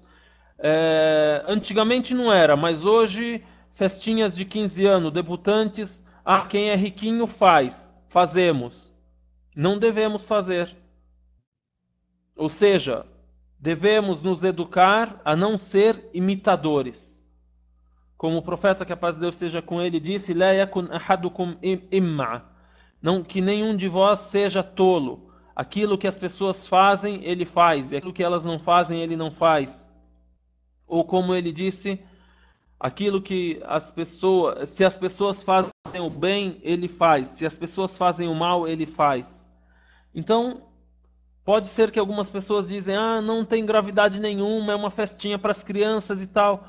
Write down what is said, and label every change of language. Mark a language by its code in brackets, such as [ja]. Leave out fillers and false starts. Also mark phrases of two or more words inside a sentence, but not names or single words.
[pt] Antigamente não era, mas hoje, festinhas de 15 anos, debutantes, quem é riquinho faz. Fazemos. Não devemos fazer. Ou seja, devemos nos educar a não ser imitadores. Como o profeta, que a paz de Deus esteja com ele, disse: [ar] "لا يكن أحدكم إمعة", [pt] não que nenhum de vós seja tolo. Aquilo que as pessoas fazem, ele faz, e aquilo que elas não fazem, ele não faz. Ou como ele disse, aquilo que se as pessoas fazem o bem, ele faz. Se as pessoas fazem o mal, ele faz. Então, pode ser que algumas pessoas dizem: não tem gravidade nenhuma, é uma festinha para as crianças e tal.